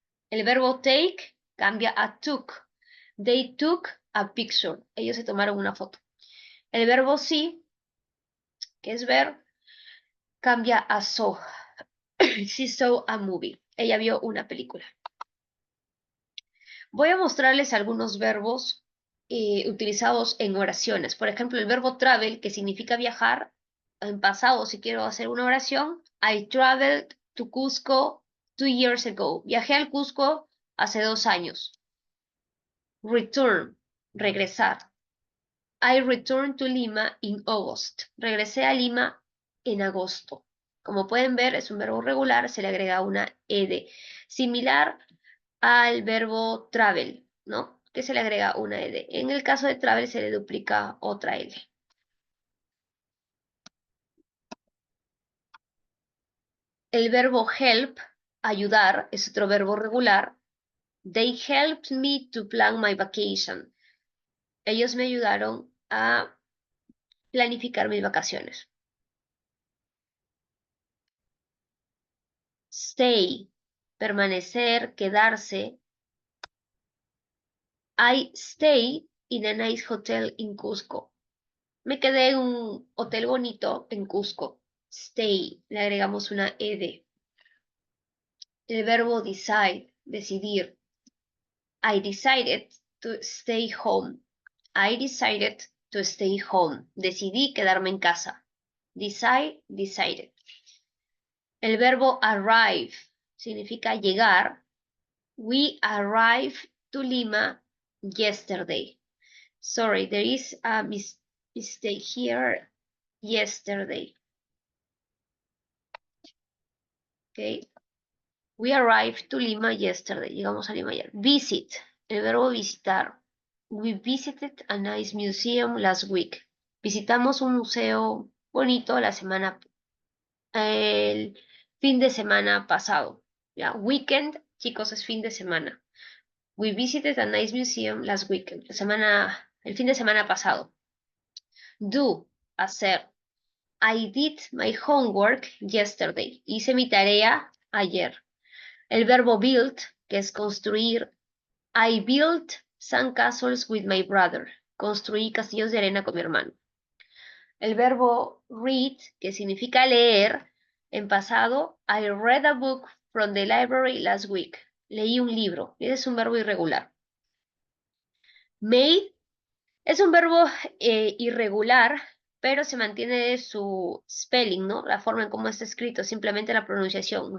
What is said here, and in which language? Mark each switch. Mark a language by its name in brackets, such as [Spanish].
[Spanish] El verbo take cambia a took. [English] They took a picture. [Spanish] Ellos se tomaron una foto. El verbo see, que es ver, cambia a saw. [English] She saw a movie. [Spanish] Ella vio una película. Voy a mostrarles algunos verbos utilizados en oraciones. Por ejemplo, el verbo travel, que significa viajar. En pasado, si quiero hacer una oración, [English] I traveled to Cusco 2 years ago. [Spanish] Viajé al Cusco hace 2 años. [English] Return, regresar. I returned to Lima in August. [Spanish] Regresé a Lima en agosto. Como pueden ver, es un verbo regular, se le agrega una ed. Similar al verbo travel, ¿no? Que se le agrega una ed. En el caso de travel se le duplica otra ed. El verbo help, ayudar, es otro verbo regular. [English] They helped me to plan my vacation. [Spanish] Ellos me ayudaron a planificar mis vacaciones. Stay, permanecer, quedarse. [English] I stay in a nice hotel in Cusco. [Spanish] Me quedé en un hotel bonito en Cusco. Stay, le agregamos una ed. El verbo decide, decidir. [English] I decided to stay home. I decided to stay home. [Spanish] Decidí quedarme en casa. Decide, decided. El verbo arrive significa llegar. [English] We arrived to Lima yesterday. Sorry, there is a mistake here. Yesterday. Okay. We arrived to Lima yesterday. [Spanish] Llegamos a Lima ayer. [English] Visit. [Spanish] El verbo visitar. [English] We visited a nice museum last week. [Spanish] Visitamos un museo bonito el fin de semana pasado. ¿Ya? Weekend, chicos, es fin de semana. [English] We visited a nice museum last weekend. [Spanish] El fin de semana pasado. [English] Do, hacer. I did my homework yesterday. [Spanish] Hice mi tarea ayer. El verbo build, que es construir. [English] I built sandcastles with my brother. [Spanish] Construí castillos de arena con mi hermano. El verbo read, que significa leer. En pasado, [English] I read a book from the library last week. [Spanish] Leí un libro. Ese es un verbo irregular. Made es un verbo irregular, pero se mantiene su spelling, ¿no? La forma en cómo está escrito, simplemente la pronunciación.